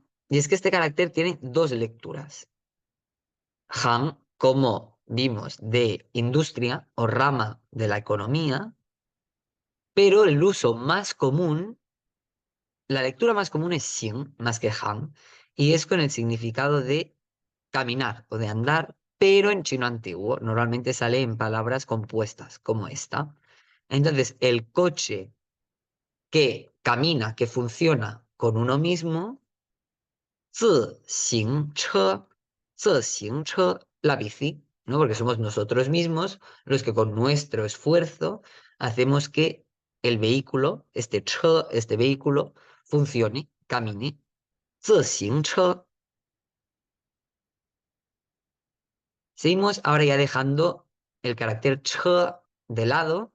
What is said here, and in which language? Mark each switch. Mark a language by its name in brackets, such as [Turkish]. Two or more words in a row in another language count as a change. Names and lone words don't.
[Spanish] Y es que este carácter tiene dos lecturas. Han, como vimos, de industria o rama de la economía, pero el uso más común, la lectura más común es xin, más que han, y es con el significado de caminar o de andar, pero en chino antiguo normalmente sale en palabras compuestas, como esta. Entonces, el coche que camina, que funciona con uno mismo, [Chinese] 自行车, 自行车, [Spanish] la bici, ¿no? Porque somos nosotros mismos los que con nuestro esfuerzo hacemos que el vehículo, este vehículo, funcione, camine. 自行车. Seguimos ahora ya dejando el carácter ch de lado.